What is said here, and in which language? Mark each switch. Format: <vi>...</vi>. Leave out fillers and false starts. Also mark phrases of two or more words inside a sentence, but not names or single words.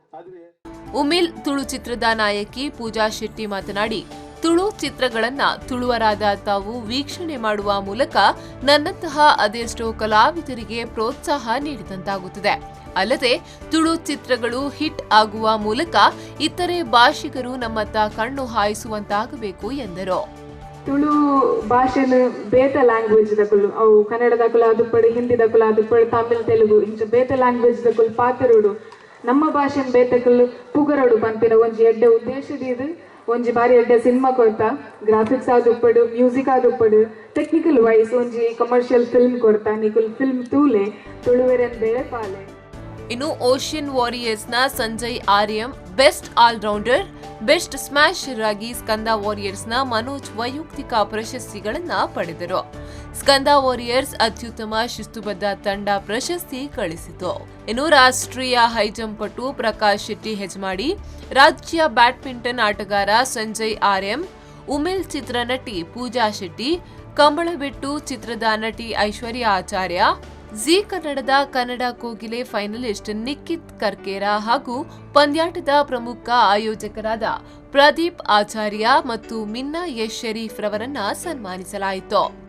<kn>ಉಮಿಲ್ ತುಳು ಚಿತ್ರದ ನಾಯಕಿ ಪೂಜಾ ಶೆಟ್ಟಿ ಮಾತನಾಡಿ, ತುಳು ಚಿತ್ರಗಳನ್ನ ತುಳುವರಾದ ತಾವು ವೀಕ್ಷಣೆ ಮಾಡುವ ಮೂಲಕ ನನ್ನಂತಹ ಅದೆಷ್ಟೋ ಕಲಾವಿದರಿಗೆ ಪ್ರೋತ್ಸಾಹ ನೀಡಿದಂತಾಗುತ್ತದೆ. ಅಲ್ಲದೆ ತುಳು ಚಿತ್ರಗಳು ಹಿಟ್ ಆಗುವ ಮೂಲಕ ಇತರೆ ಭಾಷಿಗರು ನಮ್ಮತ್ತ ಕಣ್ಣು ಹಾಯಿಸುವಂತಾಗಬೇಕು ಎಂದರು.</kn> <tcy>ತುಳು ಭಾಷೆನು ಬೇತ ಲ್ಯಾಂಗ್ವೇಜ್ ದಕುಲು ಅವು ಕನ್ನಡದಕುಲು ಅದುಪಡು, ಹಿಂದಿದಕುಲು ಅದುಪಡು, ತಮಿಳ್ ತೆಲುಗು ಇಂಚ ಬೇತ ಲ್ಯಾಂಗ್ವೇಜ್ ದಕುಲು ಪಾತಿರೋಡು ನಮ್ಮ ಭಾಷೆನ ಬೇತಕುಲು ಪುಗರೋಡು ಪಂಪಿನ ಒಂಜಿ ಎಡ್ಡೆ ಉದ್ದೇಶದಿದು ಒಂಜಿ ಬಾರಿ ಎಡ್ಡೆ ಸಿನಿಮಾ ಕೊಡ್ತಾ ಗ್ರಾಫಿಕ್ಸ್ ಆದುಪ್ಪಡು, ಮ್ಯೂಸಿಕ್ ಆದುಪ್ಪಡು,</tcy> <en>technical wise</en> <tcy>ಒಂಜಿ</tcy> <en>commercial film</en> <tcy>ಕೊಡ್ತಾ ನಿಕುಲ್ ಫಿಲ್ಮ್ ತೂಲೆ ತುಳುವೆರನ್ ಬೇಳೆ ಪಾಲೆ.</tcy> <kn>ಇನ್ನು ಓಷಿಯನ್ ವಾರಿಯರ್ಸ್ನ ಸಂಜಯ್ ಆರ್ಯಂ</kn> <en>best all-rounder, best smasher</en> <kn>ಆಗಿ ಸ್ಕಂದ ವಾರಿಯರ್ಸ್ನ ಮನೋಜ್ ವೈಯಕ್ತಿಕ ಪ್ರಶಸ್ತಿಗಳನ್ನು ಪಡೆದರು. ಸ್ಕಂದ ವಾರಿಯರ್ಸ್ ಅತ್ಯುತ್ತಮ ಶಿಸ್ತುಬದ್ಧ ತಂಡ ಪ್ರಶಸ್ತಿ ಗಳಿಸಿತು. ಇನ್ನು ರಾಷ್ಟ್ರೀಯ ಹೈಜಂಪ್ ಪಟು ಪ್ರಕಾಶ್ ಶೆಟ್ಟಿ ಹೆಜ್ಮಾಡಿ, ರಾಜ್ಯ ಬ್ಯಾಡ್ಮಿಂಟನ್ ಆಟಗಾರ ಸಂಜಯ್ ಆರ್ಯಂ, ಉಮಿಲ್ ಚಿತ್ರನಟಿ ಪೂಜಾ ಶೆಟ್ಟಿ, ಕಂಬಳಬೆಟ್ಟು ಚಿತ್ರದ ನಟಿ ಐಶ್ವರ್ಯ ಆಚಾರ್ಯ, ಜಿ ಕನ್ನಡದ ಕನ್ನಡ ಕೋಗಿಲೆ ಫೈನಲಿಸ್ಟ್ ನಿಖಿತ್ ಕರ್ಕೇರ ಹಾಗೂ ಪಂದ್ಯಾಟದ ಪ್ರಮುಖ ಆಯೋಜಕರಾದ ಪ್ರದೀಪ್ ಆಚಾರ್ಯ ಮತ್ತು ಮಿನ್ನಾ ಯಶ್ ಶರೀಫ್ ರವರನ್ನ ಸನ್ಮಾನಿಸಲಾಯಿತು.</kn>